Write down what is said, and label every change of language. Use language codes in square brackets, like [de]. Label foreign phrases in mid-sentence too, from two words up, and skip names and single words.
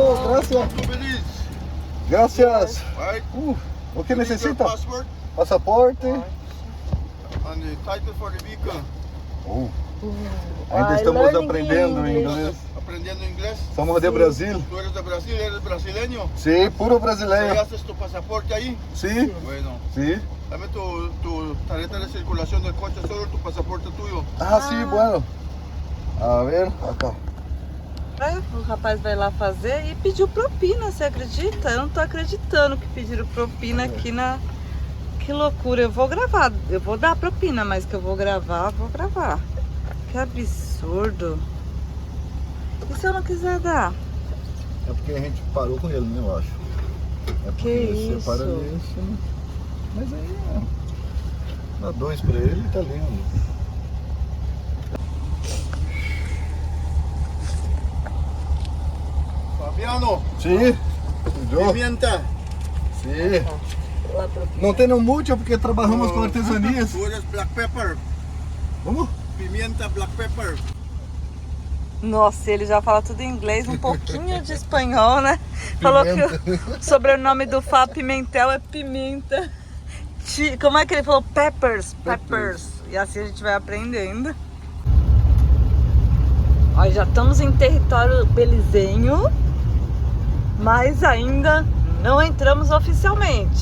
[es] gracias. Tú feliz. Gracias. [en] Right? [pt] O que [en] You need your [pt] necessita? [en] passport [pt] Passaporte. [en] and the title for the vehicle. [pt] Ainda Ai, estamos [en] learning [pt] aprendendo [en] English. [pt] inglês. [es] Aprendiendo inglés. Somos de Brasil. Tú eres de Brasil, eres brasileño. Sí, puro brasileiro. ¿Haces tu pasaporte ahí? Sí, Bueno, sí. dame tu tarjeta de circulación del coche, solo tu pasaporte tuyo. Ah, sim, bueno. A ver, acá. [pt] O rapaz vai lá fazer e pediu propina, você acredita? Eu não tô acreditando que pediram propina aqui na... Que loucura, eu vou gravar, eu vou dar propina, mas que eu vou gravar. Que absurdo. E se eu não quiser dar? É porque a gente parou com ele, né, eu acho. É porque Que você para isso? ali, assim. Mas aí, dá 2 pra ele e tá lindo. Fabiano, Sim, yo. [es] pimienta. [pt] Sim. Não tem no mútil porque trabalhamos com artesanias. [es] Tú eres [en] black pepper. [pt] Vamos? [es] Pimienta, [en] black pepper. [pt] Nossa, ele já fala tudo em inglês, um pouquinho de espanhol, né? Falou que o sobrenome do Fá Pimentel é Pimenta. Como é que ele falou? Peppers. E assim a gente vai aprendendo. Ó, já estamos em território belizenho, mas ainda não entramos oficialmente.